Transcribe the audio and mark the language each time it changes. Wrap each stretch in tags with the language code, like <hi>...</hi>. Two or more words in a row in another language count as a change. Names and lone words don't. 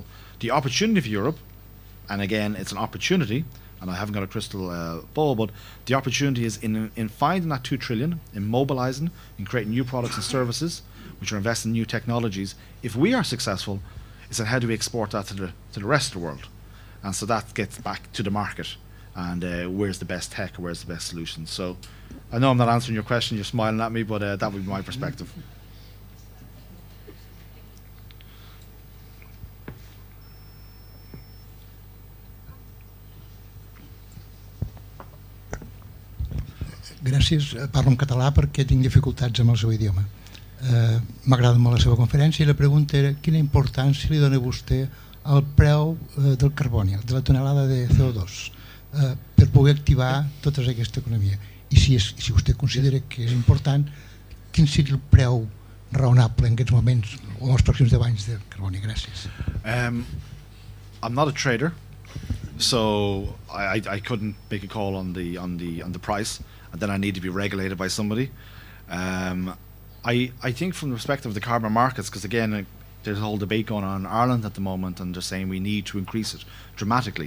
<en>The opportunity for Europe, and again, it's an opportunity, and I haven't got a crystal ball, but the opportunity is in finding that 2 trillion, in mobilizing, in creating new products and services, which are investing in new technologies. If we are successful, it's in how do we export that to the rest of the world? And so that gets back to the market, and where's the best tech, or where's the best solutions. So I know I'm not answering your question, you're smiling at me, but that would be my perspective.</en> <ca>Gràcies. Parlo en català perquè tinc dificultats amb el seu idioma. M'agrada molt la seva conferència i la pregunta era quina importància li dona vostè al preu del carboni, de la tonelada de CO2, per poder activar tota aquesta economia. I si vostè considera que és important, quin seria el preu raonable en aquests moments o en els pròxims 10 anys del carboni? Gràcies.</ca> <en>I'm not a trader, so I couldn't make a call on the price, and then I need to be regulated by somebody. I think from the perspective of the carbon markets, because again, there's a whole debate going on in Ireland at the moment, and they're saying we need to increase it dramatically.</en>